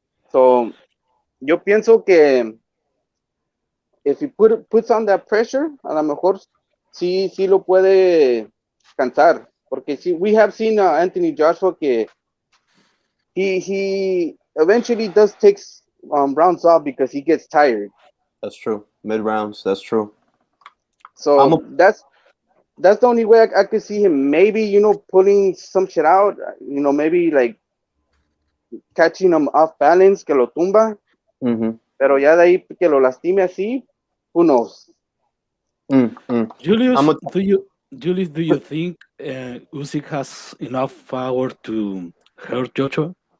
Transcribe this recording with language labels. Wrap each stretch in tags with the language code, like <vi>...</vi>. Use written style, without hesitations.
<en>So</en> <es>yo pienso que</es> <en>if he puts on that pressure,</en> <es>a lo mejor sí lo puede cansar, porque</es> <en>we have seen Anthony Joshua que he eventually does takes rounds off because he gets tired. That's true. Mid rounds, that's true. So that's the only way I could see him maybe, pulling some shit out, maybe like catching him off balance,</en> <es>que lo tumba. Pero ya de ahí que lo lastime así,</es> <en>who knows? Julius, do you think Usyk has enough power to hurt Joshua?</en>